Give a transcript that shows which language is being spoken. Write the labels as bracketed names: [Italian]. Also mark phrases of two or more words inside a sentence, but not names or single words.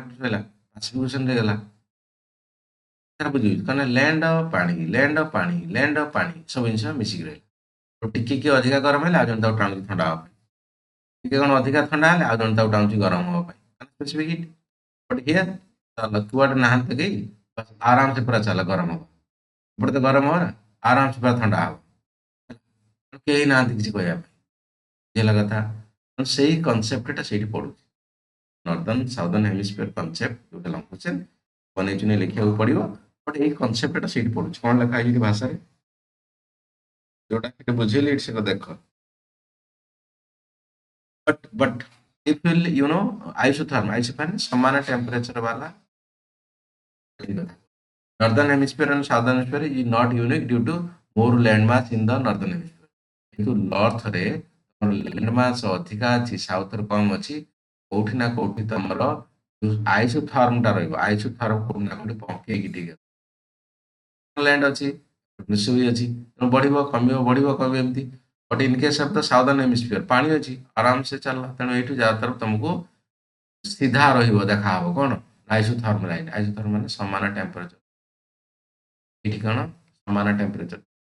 [Odia] ଏପଟୁ ସରିଲା ପାସିଫିକ ଓସେନ ରହିଗଲା ବୁଝିବି କାରଣ [English] land of [Odia] ପାଣି ସବୁ ଜିନିଷ ମିଶିକି ରହିଲା ଟିକେ କିଏ ଅଧିକା ଗରମ ହେଲେ ଆଉ ଜଣେ ତାକୁ ଟାଣୁଛି ଥଣ୍ଡା ହବା ପାଇଁ ଟିକେ କଣ ଅଧିକା ଥଣ୍ଡା ହେଲେ ଆଉ ଜଣେ ତାକୁ ଟାଣୁଛି ଗରମ ହବା ପାଇଁ [English] specific heat but here [Odia] ଚାଲ କୁଆଡେ ନାହାନ୍ତି କେହି ବସ୍ [Hindi] आराम से पूरा [Odia] ଚାଲ ଗରମ ହବ ଏପଟେ ତ ଗରମ ହବ ନା [Hindi] आराम से [Odia] ପୁରା ଥଣ୍ଡା ହବ କେହି ନାହାନ୍ତି କିଛି କହିବା ପାଇଁ ହେଲା କଥା ସେଇ କନସେପ୍ଟଟା ସେଇଠି ପଡୁଛି [English] northern southern hemisphere concept [Odia] ଯୋଉଟା ଲଙ୍କୁଚେନ ବନେଇ ଚୁନେଇ ଲେଖିବାକୁ ପଡିବ ବଟ୍ ଏଇ କନସେପ୍ଟଟା ସେଇଠି ପଡୁଛି କଣ ଲେଖା ହେଇଛି ଭାଷାରେ ଯୋଉଟା ସେଠି ବୁଝେଇଲି ଏଠି ସେଟା ଦେଖ [English] but if you know isotherm [Odia] ସମାନ ଟେମ୍ପରେଚର ବାଲା [English] northern hemisphere and southern hemisphere is not unique due to more land mass in the northern hemisphere [Odia] କିନ୍ତୁ north ରେ [English] land mass [Odia] ଅଧିକା ଅଛି south ରେ କମ ଅଛି କୋଉଠି ନା କୋଉଠି ତମର ଆଇସୋଥର୍ମ ଟା ରହିବ ଆଇସୋଥର୍ମ କୋଉଠି ନା କୋଉଠି ପକେଇକି ଟିକେ land ଅଛି ମିଶୁଇ ଅଛି ତେଣୁ ବଢିବ କମିବ ଏମିତି [English] but in case of the southern hemisphere [Odia] ପାଣି ଅଛି [Hindi] आराम से [Odia] ଚାଲିଲା ତେଣୁ ଏଇଠୁ ଯାହାତର ତମକୁ ସିଧା ରହିବ ଦେଖାହବ କଣ [English] isotherm line [Odia] ଆଇସୋଥର୍ମ ମାନେ ସମାନ ଟେମ୍ପରେଚର ଏଠି କଣ ସମାନ ଟେମ୍ପରେଚର